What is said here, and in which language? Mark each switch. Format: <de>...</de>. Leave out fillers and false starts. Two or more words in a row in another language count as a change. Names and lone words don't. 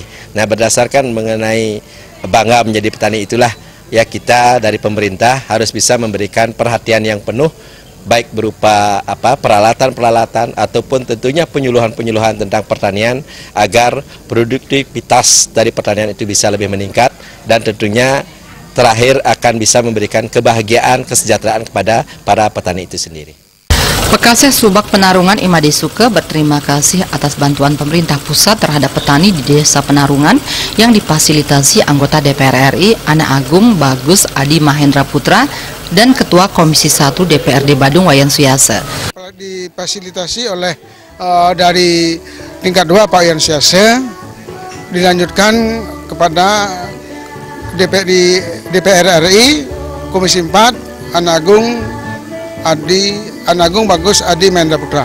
<id>Nah, berdasarkan mengenai bangga menjadi petani itulah ya kita dari pemerintah harus bisa memberikan perhatian yang penuh baik berupa peralatan-peralatan ataupun tentunya penyuluhan-penyuluhan tentang pertanian agar produktivitas dari pertanian itu bisa lebih meningkat dan tentunya terakhir akan bisa memberikan kebahagiaan, kesejahteraan kepada para petani itu sendiri. Pekasih Subak Penarungan Imade Suke berterima kasih atas bantuan pemerintah pusat terhadap petani di Desa Penarungan yang difasilitasi anggota DPR RI Anak Agung Bagus Adi Mahendra Putra dan Ketua Komisi 1 DPRD Badung Wayan Suyase. Difasilitasi oleh dari tingkat 2 Pak Wayan Suyase, dilanjutkan kepada DPR RI Komisi 4 Anak Agung Bagus Adi Mahendra Putra.</id>